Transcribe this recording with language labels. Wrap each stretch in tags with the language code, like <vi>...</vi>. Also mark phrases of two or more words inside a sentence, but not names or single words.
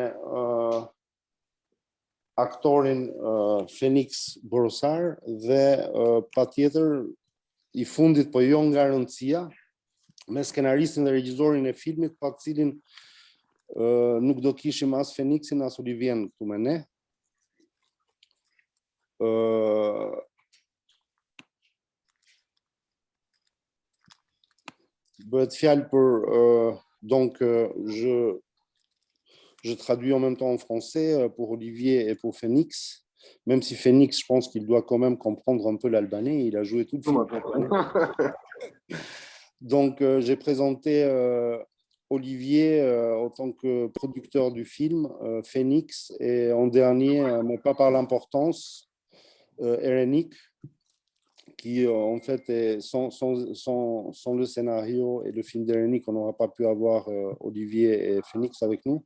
<sq>aktorin Phoenix Borosar dhe patjetër i fundit, po jo nga rëndësia, me skenaristin dhe regjisorin e filmit, pa të cilin nuk do kishim as Phoenixin as Olivien këtu me ne. Bëhet fjalë</sq> <fr>pour donc je traduis en même temps en français pour Olivier et pour Phoenix, même si Phoenix, je pense qu'il doit quand même comprendre un peu l'albanais, il a joué tout le film. Donc j'ai présenté Olivier en tant que producteur du film, Phoenix, et en dernier, mais pas par l'importance, Erenik, qui en fait est sans le scénario et le film d'Erenik, on n'aura pas pu avoir Olivier et Phoenix avec nous.</fr>